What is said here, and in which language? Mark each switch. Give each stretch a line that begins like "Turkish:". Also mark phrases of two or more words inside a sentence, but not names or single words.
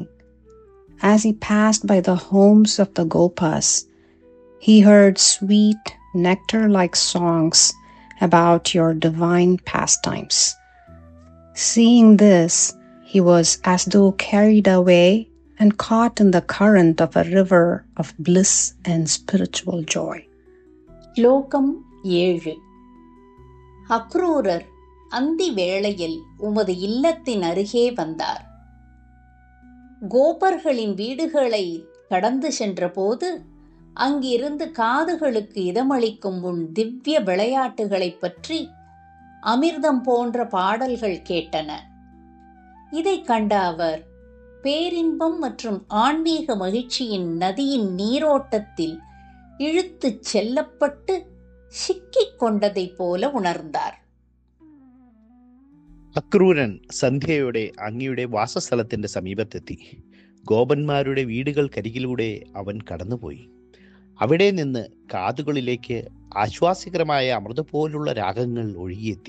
English: As he passed by the homes of the Gopas, he heard sweet, nectar-like songs about your divine pastimes. Seeing this, he was as though carried away and caught in the current of a river of bliss and spiritual joy.
Tamil: ஸ்லோகம் 7. அக்ரூரர் அந்தி வேளையில் உமது இல்லத்தின் அருகே வந்தார். கோபர்களின் வீடுகளை கடந்து சென்றபோது அங்கிருந்து காதுகளுக்கு இதமளிக்கும் உன் திவ்ய விளையாட்டுகளைப் பற்றி அமிர்தம் போன்ற பாடல்கள் கேட்டன. இதைக் கண்ட அவர் பேரின்பம் மற்றும் ஆன்மீக மகிழ்ச்சியின் நதியின் நீரோட்டத்தில் இழுத்துச் செல்லப்பட்டு சிக்கிக் கொண்டதைப் போல ഉണർந்தாർ.
Malayalam: അക്രൂരൻ സന്ധ്യയോടെ അങ്ങയുടെ വാസസ്ഥലത്തിന്റെ സമീപത്തെത്തി. ഗോപന്മാരുടെ വീടുകൾക്കരികിലൂടെ അവൻ കടന്നുപോയി. അവിടെ നിന്ന് കാതുകളിലേക്ക് ആശ്വാസകരമായ അമൃത പോലുള്ള രാഗങ്ങൾ ഒഴുകിയെത്തി.